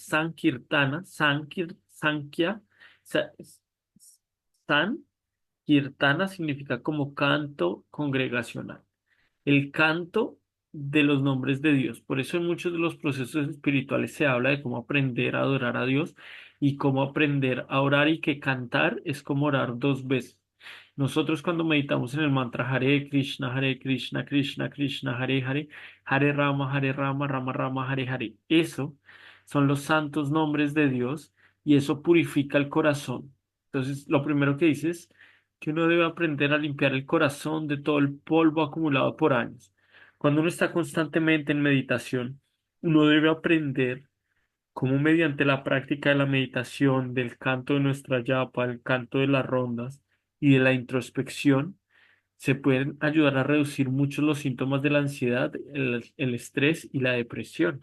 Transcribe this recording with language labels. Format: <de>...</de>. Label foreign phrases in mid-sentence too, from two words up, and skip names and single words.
<es>Sankirtana, Sankhya, Sa- Sankirtana significa como canto congregacional, el canto de los nombres de Dios. Por eso en muchos de los procesos espirituales se habla de cómo aprender a adorar a Dios y cómo aprender a orar, y que cantar es como orar dos veces. Nosotros cuando meditamos en el mantra</es> <sa>Hare Krishna, Krishna Krishna, Hare Hare, Hare Rama, Rama Rama, Hare Hare.</sa> <es>Eso son los santos nombres de Dios y eso purifica el corazón. Entonces, lo primero que dices que uno debe aprender a limpiar el corazón de todo el polvo acumulado por años. Cuando uno está constantemente en meditación, uno debe aprender cómo mediante la práctica de la meditación, del canto de nuestra yapa, el canto de las rondas y de la introspección, se pueden ayudar a reducir muchos los síntomas de la ansiedad, el estrés y la depresión.</es>